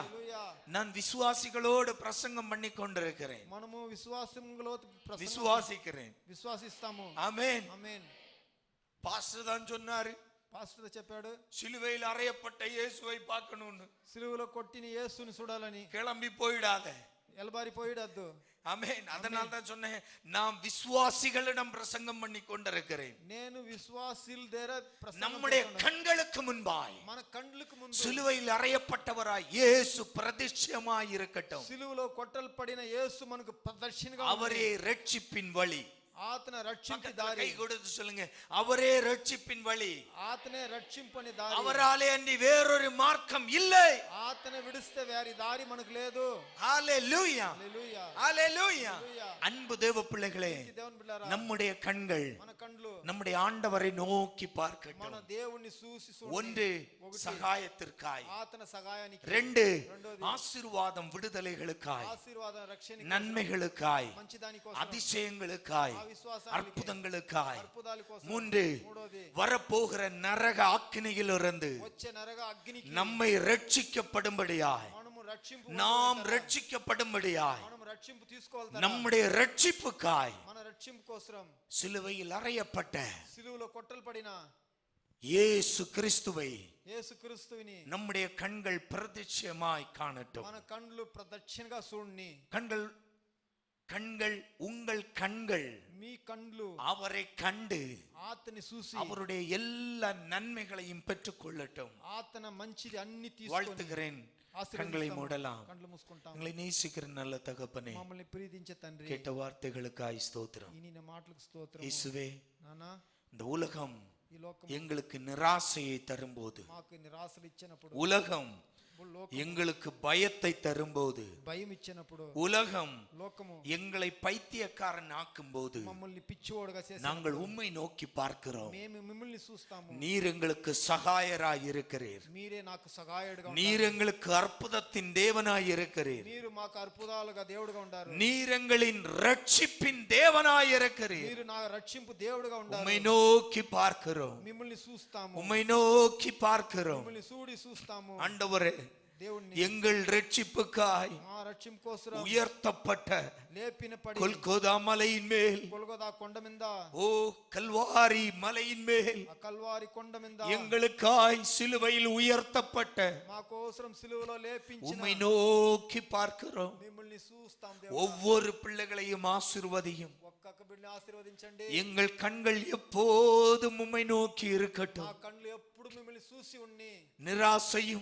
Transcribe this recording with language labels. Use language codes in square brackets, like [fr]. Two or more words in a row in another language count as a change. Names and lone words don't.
[te] హల్లెలూయా. [ta] நான் விசுவாசிகளோடு பிரசங்கம் பண்ணி கொண்டிருக்கிறேன். [te] మనము విశ్వాసంలో [ta] விசுவாசிக்கிறேன். [te] విశ్వాసిస్తాము. [ta] ஆமென். [te] ఆమేన్. [ta] பாஸ்டர் தான் சொன்னாரு, [te] పాస్టర్ చెప్పాడు [ta] சிலுவையில் அறையப்பட்ட இயேசுவை பார்க்கணும்னு. [te] సిలువలో కొట్టిన యేసుని చూడాలని. [ta] கிளம்பி போயிடாத. [te] ఎలబారి పోయిడద్దు. [ta] ஆமென். அதனால தான் சொன்னேன், நான் விசுவாசிகளிடம் பிரசங்கம் பண்ணி கொண்டிருக்கிறேன். [te] నేను విశ్వాసీల దగ్గర ప్రసంగం [ta] நம்முடைய [te] చేస్తున్నాను. [ta] கண்களுக்கு முன்பாய் [te] మన కండ్లకు ముందు [ta] சிலுவையில் அறையப்பட்டவராய் இயேசு பிரதிஷ்யமாய் இருக்கட்டும். [te] సిలువలో కొట్టల్పడిన యేసు మనకు ప్రదర్శనగా [ta] அவரே ரட்சிப்பின் வழி. [te] ఆతన రక్షింపు [ta] பக்கத்துல [te] దారి. [ta] கை கொடுத்து சொல்லுங்க, அவரே ரட்சிப்பின் வழி. [te] ఆతనే రక్షింపని దారి. [ta] அவராலே அன்றி வேறொரு மார்க்கம் இல்லை. [te] ఆతనే విడిస్తే వేరే దారి మనకు లేదు. [ta] ஹல்லேலூயா. [te] హల్లెలూయా. [ta] ஹல்லேலூயா. [te] హల్లెలూయా. [ta] அன்பு தேவ பிள்ளைகளே, [te] దేవుని బిడ్డలారా, [ta] நம்முடைய கண்கள் [te] మన కండ్లు [ta] நம்முடைய ஆண்டவரை நோக்கி [te] మన [ta] பார்க்கட்டும். [te] దేవుణ్ణి చూసి [ta] ஒன்று [te] ఒకటి [ta] சகாயத்திற்காய், [te] ఆతన సహాయానికి. [ta] ரெண்டு [te] రెండోది [ta] ஆசீர்வாதம் விடுதலைகளுக்காய், [te] ఆశీర్వాదం రక్షణ [ta] நன்மைகளுக்காய், [te] మంచి దాని కోసం, [ta] அதிசயங்களுக்காய், [te] ఆ విశ్వాసానికి, [ta] அற்புதங்களுக்காய். [te] అద్భుతాల కోసం. [ta] மூன்று [te] మూడోది [ta] வரப்போகிற நரக ஆக்கினையிலிருந்து [te] వచ్చే నరక అగ్నికి [ta] நம்மை ரட்சிக்கப்படும்படியாய், [te] మనము రక్షింపు [ta] நாம் ரட்சிக்கப்படும்படியாய், [te] మనం రక్షింపు తీసుకోవాలి. [ta] நம்முடைய ரட்சிப்புக்காய் [te] మన రక్షింపు కోసం [ta] சிலுவையில் அறையப்பட்ட [te] సిలువలో కొట్టల్పడిన [ta] இயேசு கிறிஸ்துவை [te] యేసుక్రీస్తుని [ta] நம்முடைய கண்கள் பிரதிஷ்யமாய் காணட்டும். [te] మన కండ్లు ప్రదక్షిణగా చూడండి. [ta] கண்கள் கண்கள் உங்கள் கண்கள் [te] మీ కండ్లు [ta] அவரை கண்டு [te] ఆతని చూసి [ta] அவருடைய எல்லா நன்மைகளையும் பெற்றுக் கொள்ளட்டும். [te] ఆతన మంచిది అన్ని తీసుకొని [ta] வாழ்த்துகிறேன். கண்களை மூடலாம். [te] కండ్లు మూసుకుంటాం. [ta] எங்களை நேசிக்கிற நல்ல தகப்பனே, [te] మమ్మల్ని ప్రీతించే తండ్రి, [ta] கேட்ட வார்த்தைகளுக்காய் ஸ்தோத்திரம். [te] ఈ నీ మాటలకు స్తోత్రం. [ta] இயேசுவே, [te] నానా, [ta] இந்த உலகம் [te] ఈ లోకం [ta] எங்களுக்கு நிராசையை தரும்போது, [te] మాకు నిరాశలు ఇచ్చినప్పుడు, [ta] உலகம் [te] లోకం [ta] எங்களுக்கு பயத்தை தரும்போது, [te] భయం ఇచ్చినప్పుడు, [ta] உலகம் [te] లోకము [ta] எங்களை பைத்தியக்காரன் ஆக்கும்போது, [te] మమ్మల్ని పిచ్చివాడుగా చేసి [ta] நாங்கள் உம்மை நோக்கி பார்க்கிறோம். [te] మేము మిమ్మల్ని చూస్తాము. [ta] நீர் எங்களுக்கு சகாயராய் இருக்கிறீர். [te] మీరే నాకు సహాయుడుగా [ta] நீர் எங்களுக்கு அற்புதத்தின் தேவனாய் இருக்கிறீர். [te] మీరు మాకు అద్భుతాలుగా దేవుడుగా ఉండారు. [ta] நீர் எங்களின் ரட்சிப்பின் தேவனாய் இருக்கிறீர். [te] మీరు నా రక్షింపు దేవుడుగా ఉండారు. [ta] உம்மை நோக்கி பார்க்கிறோம். [te] మిమ్మల్ని చూస్తాము. [ta] உம்மை நோக்கி பார்க்கிறோம். [te] మిమ్మల్ని చూడి చూస్తాము. [ta] ஆண்டவரே, [te] దేవుణ్ణి [ta] எங்கள் ரட்சிப்புக்காய் [te] మా రక్షింపు కోసం [ta] உயர்த்தப்பட்ட [te] లేపిన పడి [ta] கொல்கோதா மலையின் மேல், [te] గొల్గొతా కొండ మీద, [ta] ஓ கல்வாரி மலையின் மேல், [te] ఆ కల్వారి కొండ మీద [ta] எங்களுக்காய் சிலுவையில் உயர்த்தப்பட்ட [te] మా కోసం సిలువలో లేపించిన [ta] உம்மை நோக்கி பார்க்கிறோம். [te] మిమ్మల్ని చూస్తాం. దేవుడా, [ta] ஒவ்வொரு பிள்ளைகளையும் ஆசீர்வதியும். [te] ఒక్కొక్క బిడ్డని ఆశీర్వదించండి. [ta] எங்கள் கண்கள் எப்போதும் உம்மை நோக்கி [te] మా [ta] இருக்கட்டும். [te] కళ్ళు ఎప్పుడు మిమ్మల్ని చూసి ఉన్ని. [ta] நிராசையும்